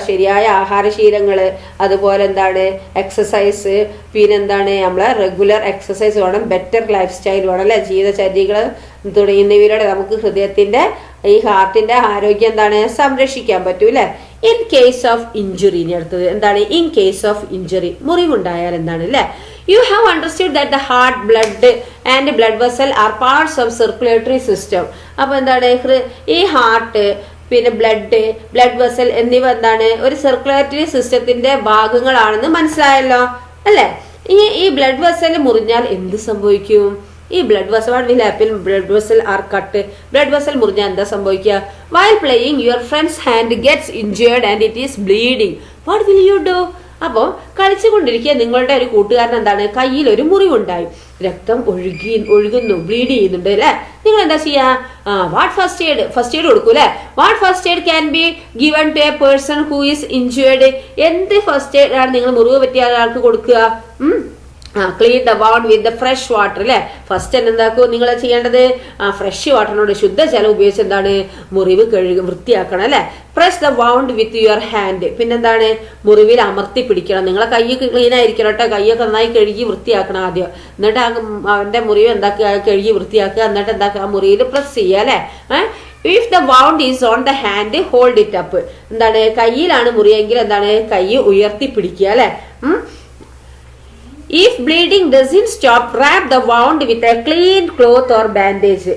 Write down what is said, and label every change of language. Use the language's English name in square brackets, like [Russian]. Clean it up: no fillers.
[Malayalam] ശരിയായ ആഹാരശീലങ്ങൾ, അതുപോലെ എന്താണ് എക്സസൈസ്, പിന്നെന്താണ് നമ്മളെ റെഗുലർ എക്സസൈസ് വേണം, ബെറ്റർ ലൈഫ് സ്റ്റൈൽ വേണം അല്ലെ, ജീവിതചര്യകൾ തുടങ്ങിയവയിലൂടെ നമുക്ക് ഹൃദയത്തിന്റെ ഈ ഹാർട്ടിന്റെ ആരോഗ്യം എന്താണ് സംരക്ഷിക്കാൻ പറ്റൂ അല്ലെ. [English] In case of injury. [Malayalam] ഇനി അടുത്തത് എന്താണ്? [English] in case of injury, [Malayalam] മുറിവുണ്ടായാൽ എന്താണ് അല്ലെ. [English] You have understood that the heart, blood and blood vessel are parts of circulatory system. [Malayalam] അപ്പൊ എന്താണ് ഈ ഹാർട്ട്, പിന്നെ ബ്ലഡ് വെസൽ എന്നിവ എന്താണ് ഒരു സർക്കുലേറ്ററി സിസ്റ്റത്തിന്റെ ഭാഗങ്ങളാണെന്ന് മനസ്സിലായല്ലോ അല്ലെ. ഈ ബ്ലഡ് വെസൽ മുറിഞ്ഞാൽ എന്ത് സംഭവിക്കും? ഈ blood vessel [English] will happen, blood vessel are cut. [Malayalam] Blood vessel മുറിഞ്ഞാൽ എന്താ സംഭവിക്കുക? [English] While playing, your friend's hand gets injured and it is bleeding. What will you do? [Malayalam] അപ്പോൾ കളിച്ചുകൊണ്ടിരിക്കുക നിങ്ങളുടെ ഒരു കൂട്ടുകാരൻ എന്താണ് കയ്യിൽ ഒരു മുറിവുണ്ടായി, രക്തം ഒഴുകുന്നു, ബ്ലീഡ് ചെയ്യുന്നുണ്ട് അല്ലെ. നിങ്ങൾ എന്താ ചെയ്യാ? [English] what first aid [Malayalam] കൊടുക്കൂ അല്ലെ. [English] What first aid can be given to a person who is injured. [Malayalam] എന്ത് ഫസ്റ്റ് എയ്ഡ് ആണ് നിങ്ങൾ മുറിവ് പറ്റിയ ആൾക്ക് കൊടുക്കുക? [English] clean the wound with the fresh water [Malayalam] അല്ലെ. ഫസ്റ്റ് എന്താക്കൂ നിങ്ങൾ ചെയ്യേണ്ടത്? [English] fresh വാട്ടറിനോട് [Malayalam] ശുദ്ധജലം ഉപയോഗിച്ച് എന്താണ് മുറിവ് വൃത്തിയാക്കണം അല്ലെ. [English] Press the wound with your hand. [Malayalam] പിന്നെന്താണ് മുറിവിൽ അമർത്തി പിടിക്കണം. നിങ്ങളെ കൈ ക്ലീൻ ആയിരിക്കണം കേട്ടോ. കൈയൊക്കെ നന്നായി കഴുകി വൃത്തിയാക്കണം ആദ്യം. എന്നിട്ട് അവന്റെ മുറിവ് എന്താക്കുക? കഴുകി വൃത്തിയാക്കുക. എന്നിട്ട് എന്താക്കുക? മുറിയിൽ പ്രസ് ചെയ്യുക അല്ലെ. [English] If the wound is on the hand hold it up. [Malayalam] എന്താണ് കയ്യിലാണ് മുറിയെങ്കിൽ എന്താണ് കൈ ഉയർത്തി പിടിക്കുക അല്ലെ. [English] If bleeding doesn't stop, wrap the wound with a clean cloth or bandage.